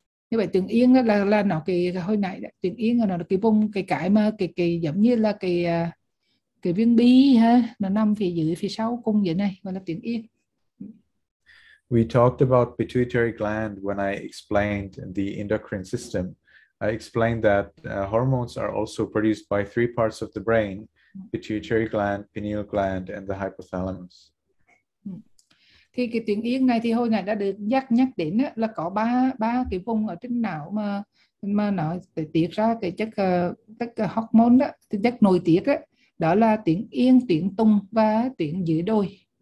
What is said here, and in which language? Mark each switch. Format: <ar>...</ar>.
<vi>Như vậy tuyến yên là nó cái hồi nãy tuyến yên là nó cái vùng cái mà cái giống như là cái viên bi ha, nó nằm phía dưới phía sau cung dưới này, gọi là tuyến yên.</vi> <en>We talked about pituitary gland when I explained the endocrine system. I explained that hormones are also produced by 3 parts of the brain: pituitary gland, pineal gland, and the hypothalamus.</en> <vi>Thì cái tuyến yên này thì hồi nãy đã được nhắc đến là có ba cái vùng ở trên não mà nó tiết ra cái chất hormone đó, cái chất nội tiết đó là tuyến yên, tuyến tùng và tuyến dưới đồi.</vi>